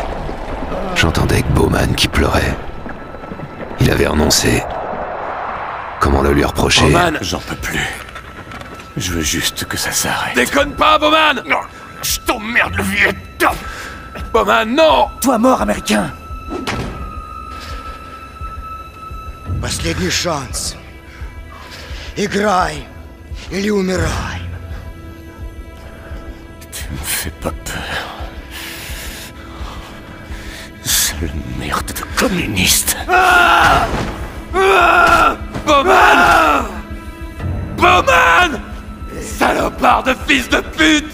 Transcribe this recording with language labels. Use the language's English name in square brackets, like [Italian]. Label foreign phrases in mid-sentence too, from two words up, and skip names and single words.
[French] J'entendais que Bowman qui pleurait. Il avait renoncé. Comment le lui reprocher? Bowman, j'en peux plus. Je veux juste que ça s'arrête. Déconne pas, Bowman! Non, je t'emmerde le vieux top. Bowman, non! Toi mort, américain. [Russian] Последний шанс. Играй или умирай. [French] Tu me fais pas peur. Sale merde de communiste. Bowman! Bowman! Salopard de fils de pute!